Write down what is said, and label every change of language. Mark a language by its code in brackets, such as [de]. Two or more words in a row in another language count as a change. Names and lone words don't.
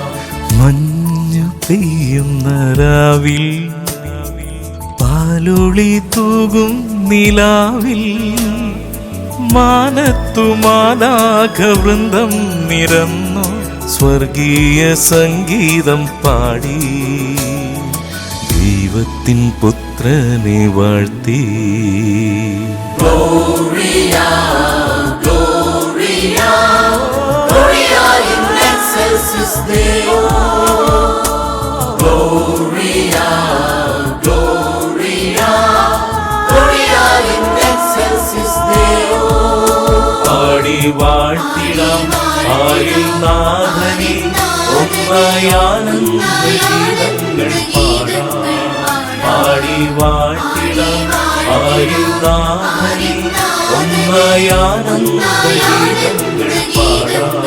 [ml] മഞ്ഞു പെയ്യുന്ന രാവിൽ പാലൊളി തൂകും നിലാവിൽ മാനത്തു മാലാഖവൃന്ദം നിരന്നു സ്വർഗീയ സംഗീതം പാടി ദൈവത്തിൻ പുത്രനെ വാഴ്ത്തി. [la] Gloria, Gloria, Gloria in excelsis Deo. Gloria, Gloria, Gloria in excelsis Deo. [ml] പാടി വാഴ്ത്തിടാം പാരിനാഥനെ, ഒന്നായി ആനന്ദ ഗീതങ്ങൾ പാടാം. പാടി വാഴ്ത്തിടാം പാരിനാഥനെ, ഒന്നായി ആനന്ദ ഗീതങ്ങൾ പാടാം.